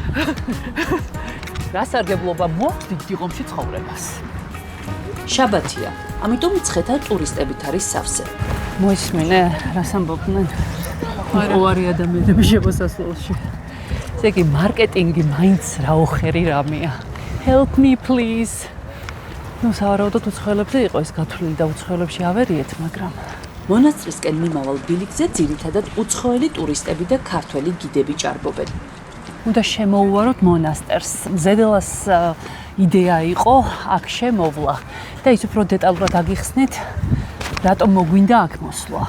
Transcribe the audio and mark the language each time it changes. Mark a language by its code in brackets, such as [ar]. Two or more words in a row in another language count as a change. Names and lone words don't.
[ka] რა სარგებლობა მოაქვს დიდ დიღომში ცხოვრებას. შაბათია, ამიტომ მცხეთა ტურისტებით არის სავსე. მოისმინე, რას ამბობდნენ? უარი ადამიანები შემოსასვლელში. ესე იგი, მარკეტინგი მაინც რაოხერი რამეა. [en] Help me please. [ka] ნუ სავარაუდოდ უცხოელებზე იყო ეს გათვლილი და უცხოელებში ავერიეთ, მაგრამ მონასტრისკენ მიმავალ ბილიკზე ძირითადად უცხოელი ტურისტები და ქართველი გიდები ჭარბობენ. უნდა შემოუვაროთ მონასტერს. მზედელას იდეა იყო აქ შემოვლა და ის უფრო დეტალურად აგიხსნით, რატომ მოგვინდა აქ მოსვლა.